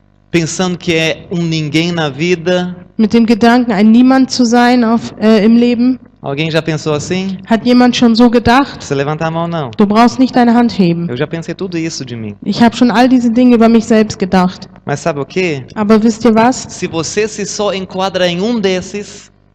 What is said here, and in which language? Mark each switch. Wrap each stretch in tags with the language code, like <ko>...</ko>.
<pt>pensando que é ninguém na vida.</pt> <de>Mit dem Gedanken, ein Niemand zu sein im Leben?</de> <pt>Alguém já pensou assim?</pt> <de>Hat jemand schon so gedacht?</de> <pt>Precisa levantar a mão, não.</pt> <de>Du brauchst nicht deine Hand heben.</de> <pt>Eu já pensei tudo isso de mim.</pt> <de>Ich habe schon all diese Dinge über mich selbst gedacht.</de> <pt>Mas sabe o quê?</pt> <de>Aber wisst ihr was?</de> <pt>Se você se só enquadra em desses...</pt>